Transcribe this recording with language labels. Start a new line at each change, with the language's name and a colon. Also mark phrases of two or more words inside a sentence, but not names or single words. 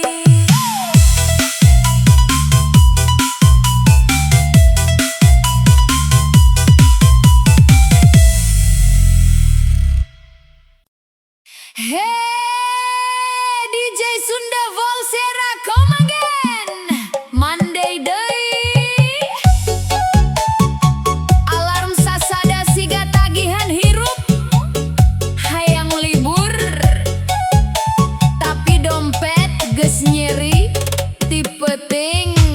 English: Hey DJ Sunda Volsera, come again.
Sundanese: Monday deui. Alarm sasada siga tagihan hirup, hayang libur, tapi dompet geus nyeri ti peuting.